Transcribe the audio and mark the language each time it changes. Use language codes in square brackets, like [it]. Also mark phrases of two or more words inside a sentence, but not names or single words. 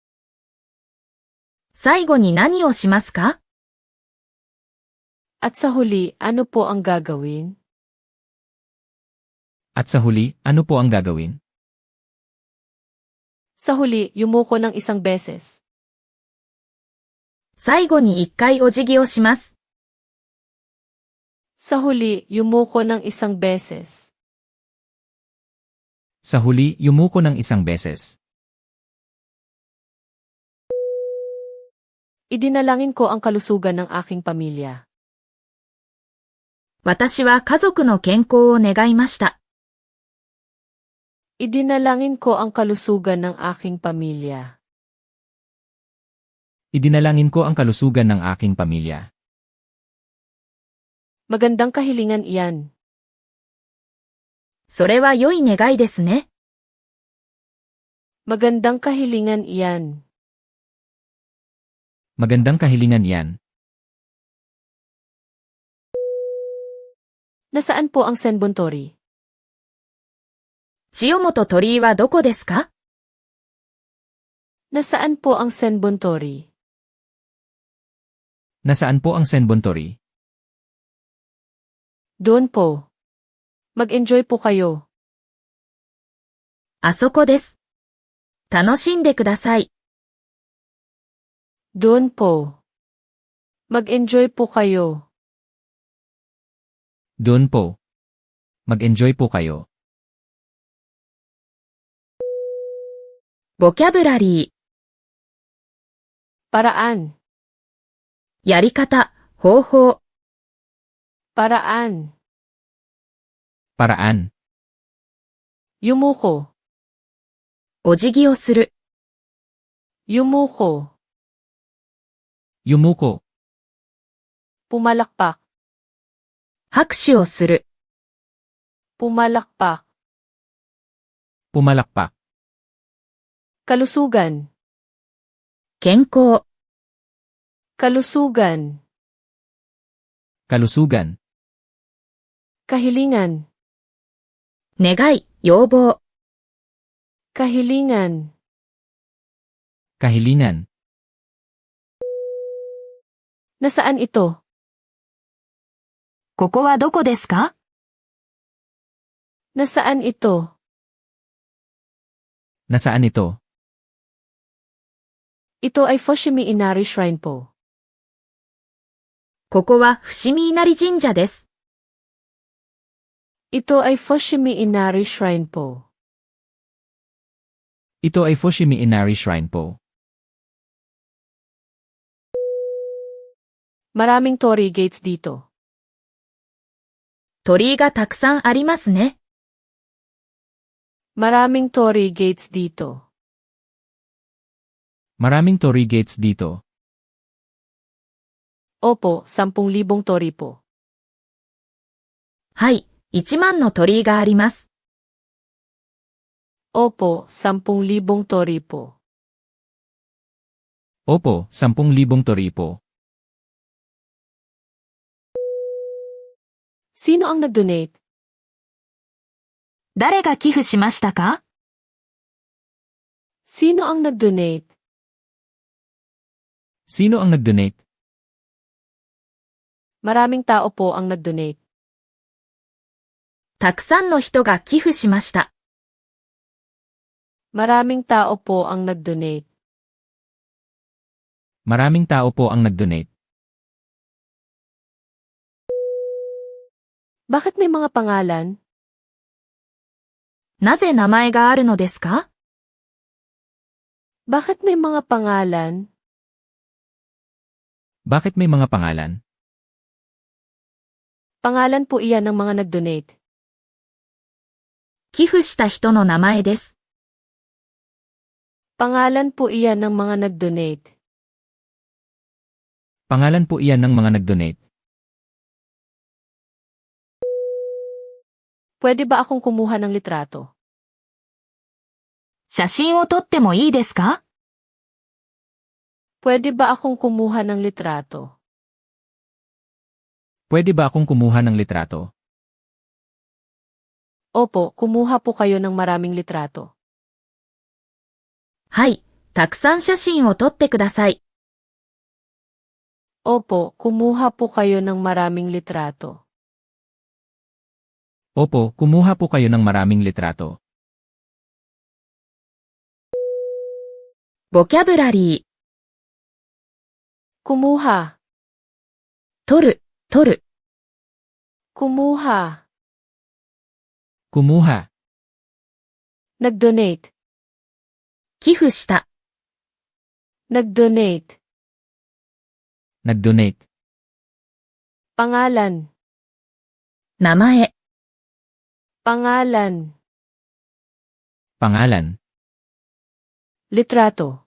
[ja] 最後に何をしますか？ [tl] At sa huli, ano po ang gagawin? At sa huli, ano po ang gagawin? Sa huli, yumuko ng 1 beses. [ja] 最後に1回お辞儀をします。 [tl] Sa huli, yumuko ng 1 beses. Sa huli, yumuko ng 1 beses. Idinalangin ko ang kalusugan ng aking pamilya. [ja] 私は家族の健康を願いました。 [tl] Idinalangin ko ang kalusugan ng aking pamilya. Idinalangin ko ang kalusugan ng aking pamilya. Magandang kahilingan iyan. [ja] それは良い願いですね。 [tl] Magandang kahilingan iyan. Magandang kahilingan yan. Nasaan po ang Senbontori? [ja] 千代本鳥居はどこですか？ [tl] Nasaan po ang Senbontori? Nasaan po ang Senbontori? Doon po. Mag-enjoy po kayo. [ja] あそこです。楽しんでください。 [tl] Doon po. Mag-enjoy po kayo. Doon po. Mag-enjoy po kayo. [ja] ボキャブラリー、 [tl] Paraan. [ja] やり方、方法、 [tl] Paraan. Paraan. Yumuko. [ja] お辞儀をする、 [tl] Yumuko. Yumuko. Pumalakpak. [ja] 拍手をする、 [tl] Pumalakpak. Pumalakpak. Kalusugan. [ja] 健康、 [tl] Kalusugan. Kalusugan. Kahilingan. [ja] 願い、要望、 [tl] Kahilingan. Kahilingan. Nasaan ito? [ja] ここはどこですか？ [tl] Nasaan ito? Nasaan ito? Ito ay Fushimi Inari Shrine po. [ja] ここは伏見稲荷神社です。 [tl] Ito ay Fushimi Inari Shrine po. Ito ay Fushimi Inari Shrine po. Maraming torii gates dito. [ja] 鳥居がたくさんありますね。 [tl] Maraming torii gates dito. Maraming torii gates dito. Opo, 10,000 torii po. [ja] はい、1万の鳥居があります。 [tl] Opo, 10,000 torii po. Opo, 10,000 torii po. Sino ang nag-donate? [ja] 誰が寄付しましたか？ [tl] Sino ang nag-donate? Sino ang nag-donate? Maraming tao po ang nag-donate. [ja] たくさんの人が寄付しました。 [tl] Maraming tao po ang nag-donate. Maraming tao po ang nag-donate. Bakit may mga pangalan? [ja] なぜ名前があるのですか？ [tl] Bakit may mga pangalan? Bakit may mga pangalan? Pangalan po iyan ng mga nag-donate. [ja] 寄付した人の名前です。 [tl] Pangalan po iyan ng mga nag-donate. Pangalan po iyan ng mga nag-donate. Pwede ba akong kumuha ng litrato? [ja] 写真を撮ってもいいですか？ [tl] Pwede ba akong kumuha ng litrato? Pwede ba akong kumuha ng litrato? Opo, kumuha po kayo ng maraming litrato. [ja] はい、たくさん写真を撮ってください。 [tl] Opo, kumuha po kayo ng maraming litrato. Opo, kumuha po kayo ng maraming litrato. [ja] ボキャブラリー、 [tl] Kumuha, [ja] 撮る、撮る、 [tl] kumuha, Kumuha, nag-donate, [ja] 寄付した、 [tl] nag-donate, nag-donate, pangalan, [ja] 名前、 [tl] pangalan, pangalan, litrato,